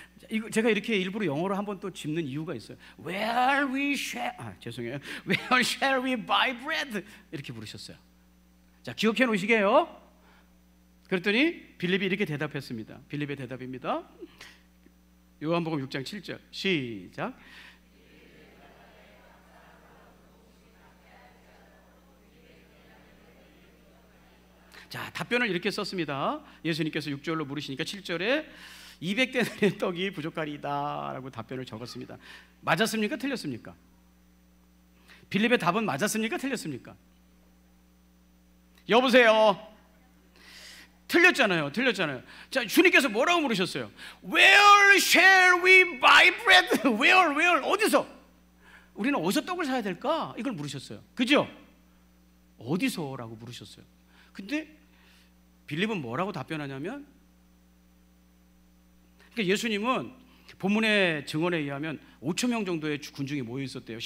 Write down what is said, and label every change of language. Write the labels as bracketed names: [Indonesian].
[Korean] 이거 제가 이렇게 일부러 영어로 한번 또 짚는 이유가 있어요. [English] Where shall we buy bread? [Korean] 이렇게 부르셨어요. 자, 기억해 놓으시게요. 그랬더니 빌립이 이렇게 대답했습니다. 빌립의 대답입니다. 요한복음 6장 7절 시작. 자, 답변을 이렇게 썼습니다. 예수님께서 6절로 물으시니까 7절에 200데나리의 떡이 부족하리이다 라고 답변을 적었습니다. 맞았습니까? 틀렸습니까? 빌립의 답은 맞았습니까? 틀렸습니까? 여보세요? 틀렸잖아요. 자, 주님께서 뭐라고 물으셨어요? [English] Where shall we buy bread? [Korean] Where? 어디서? 우리는 어디서 떡을 사야 될까? 이걸 물으셨어요. 그죠? 어디서? 라고 물으셨어요. 근데 빌립은 뭐라고 답변하냐면, 그러니까 예수님은 본문의 증언에 의하면 5천 명 정도의 군중이 모여 있었대요.